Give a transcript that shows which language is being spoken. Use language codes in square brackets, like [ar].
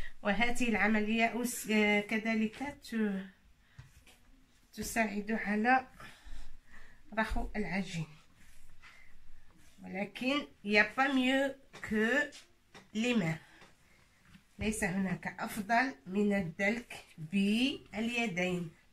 [ar] وهذه العملية كذلك تساعد على رخو العجين. ولكن [fr] il n'y a pas mieux que les mains. [ar] ليس هناك أفضل من الدلك باليدين.